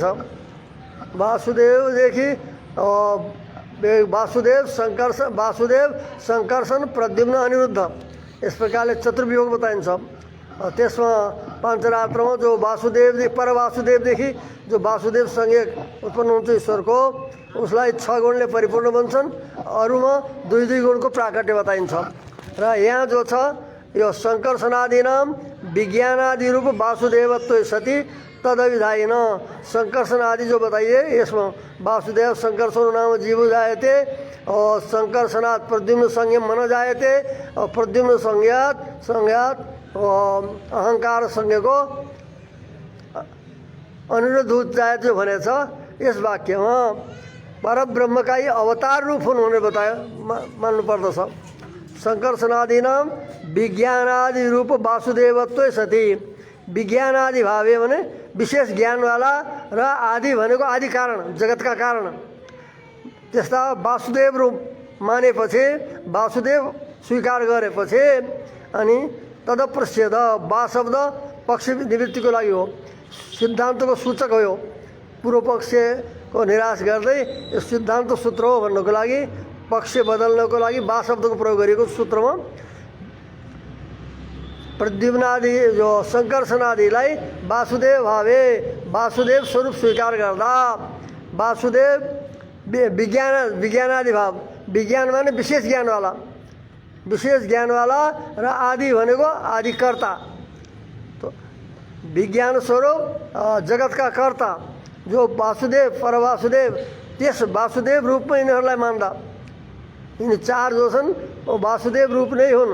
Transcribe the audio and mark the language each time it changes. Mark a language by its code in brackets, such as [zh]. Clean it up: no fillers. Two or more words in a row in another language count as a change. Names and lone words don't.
[ne] वासुदेवदेखि वासुदेव संकर्षण प्रद्युम्न अनिरुद्ध यस प्रकारले चतुर्व्यूह बताइन्छ। त्यसमा पाञ्चरात्रमा जो वासुदेव पर वासुदेवदेखि जो वासुदेवसँगै उत्पन्न हुन्छ ईश्वरको उसलाई 6 गुणले परिपूर्ण बन्छन्। अरूमा 2 गुणको प्राकट्य बताइन्छ। र यहाँ जो छ यो [sa] संकर्षणादिनाम विज्ञानादि रूप वासुदेवत्व सति तदविधायन [ne] संकर्षण आदि जो बताइए इसमें [sa] वासुदेव संकर्षण नाम जीव जायते और संकर्षणात् प्रद्युम्न संज्ञा मन जायते और प्रद्युम्न संज्ञात अहंकार संज्ञको अनिरुद्ध जायते [ne] जो भनेछ यस वाक्यमा परब्रह्मका यी अवतार रूप हुन् भनेर बतायो मान्नु पर्दछ। [sa] संकर्षणादिनाम विज्ञानादि रूप वासुदेवत्व सति विज्ञानादि भावे [ne] भने विशेष ज्ञानवाला र आदि भनेको आदि कारण जगतका कारण त्यस्ता वासुदेव रूप मानेपछि वासुदेव स्वीकार गरेपछि अनि तदप्रच्छेद वा शब्द पक्ष निवृत्तिको लागि हो, सिद्धान्तको सूचक हो। पूर्व पक्षको निराश गर्दै यो सिद्धान्त सूत्र हो भन्नको लागि पक्ष बदल्नको लागि वा शब्दको प्रयोग गरिएको सूत्रमा प्रद्युम्नादि जो संकर्षणादिलाई वासुदेव भावे वासुदेव स्वरूप स्वीकार गर्दा वासुदेव विज्ञानादि भाव विज्ञान माने विशेष ज्ञानवाला र आदि भनेको आदिकर्ता तो विज्ञान स्वरूप जगतका कर्ता जो वासुदेव परवासुदेव त्यस वासुदेव रूपमा यिनीहरूलाई मान्दा यिनी 4 जो छन् वासुदेव रूप नै हुन्।